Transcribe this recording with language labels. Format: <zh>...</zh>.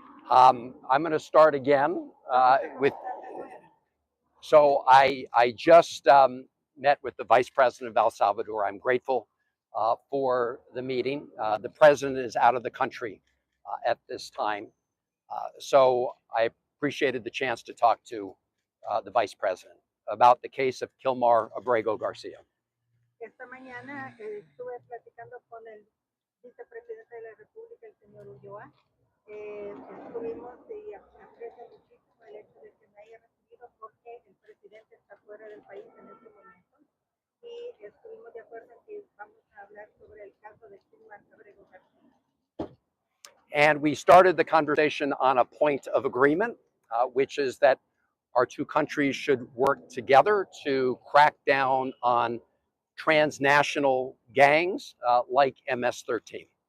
<en>I'm going to start again with. So I just met with the Vice President of El Salvador. I'm grateful for the meeting. The president is out of the country at this time. So I appreciated the chance to talk to the Vice President about the case of Kilmar Garcia.</en> <es>Esta mañana estuve platicando con el vicepresidente de la República, el señor Ulloa. Estuvimos y aprecio muchísimo el hecho de que me haya recibido porque el presidente está fuera del país en este momento. Y estuvimos de acuerdo en que vamos a hablar sobre el caso de Kilmar Garcia.</es> <en>And we started the conversation on a point of agreement, which is that our two countries should work together to crack down on transnational gangs like MS-13.</en>